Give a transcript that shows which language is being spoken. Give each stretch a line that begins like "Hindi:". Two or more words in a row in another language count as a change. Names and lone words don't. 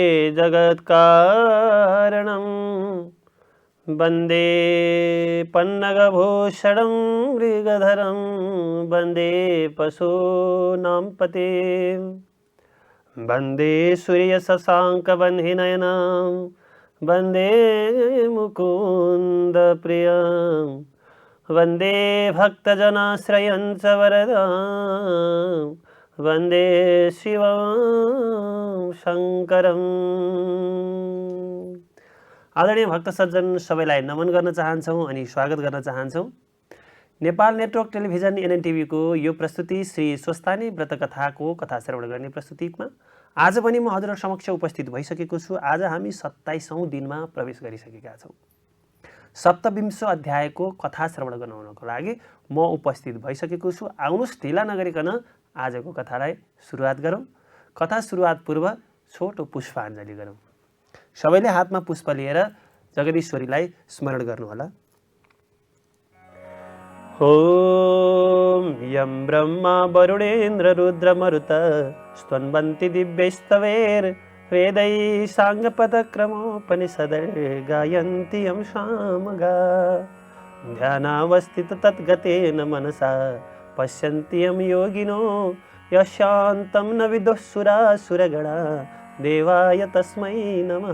Sanskrit: जगत्कारणं वन्दे पन्नगभूषणं मृगधरं वन्दे पशूनां पतिं वन्दे सूर्यशशाङ्कवह्निनयनं वन्दे मुकुन्दप्रियं वन्दे भक्तजनाश्रयं च वरदां वन्दे शिवं शङ्करम्।
Nepali: आदरणीय भक्त सज्जन सबैलाई नमन गर्न चाहन्छौँ अनि स्वागत गर्न चाहन्छौँ। नेपाल नेटवर्क टेलिभिजन एनएनटिभी को यो प्रस्तुति श्री स्वस्तानी व्रत कथाको कथा श्रवण गर्ने प्रस्तुतिमा आज पनि म हजुरहरु समक्ष उपस्थित भइसकेको छु। आज हामी 27औं दिनमा प्रवेश गरिसकेका छौँ। सप्तविंश अध्यायको कथा श्रवण गराउनको लागि म उपस्थित भइसकेको छु। आउनुस् ढिला नगरिकन आजको कथालाई सुरुवात गरौँ। कथा सुरुवात पूर्व छोटो पुष्पाञ्जली गरौँ। सबैले हातमा पुष्प लिएर जगदीश्वरीलाई स्मरण गर्नुहोला।
Sanskrit: ओम यं ब्रह्मा वरुणेन्द्र रुद्र मरुत स्तन्वन्ति दिव्यैस्तवैर् वेदै साङ्गपदक्रमोपनिषदैर्गायन्ति यं सामगा ध्यानावस्थित तद्गतेन मनसा पश्यन्ति यं योगिनो यशान्तं न विदुःसुरासुरगणा देवाय तस्मै नमः।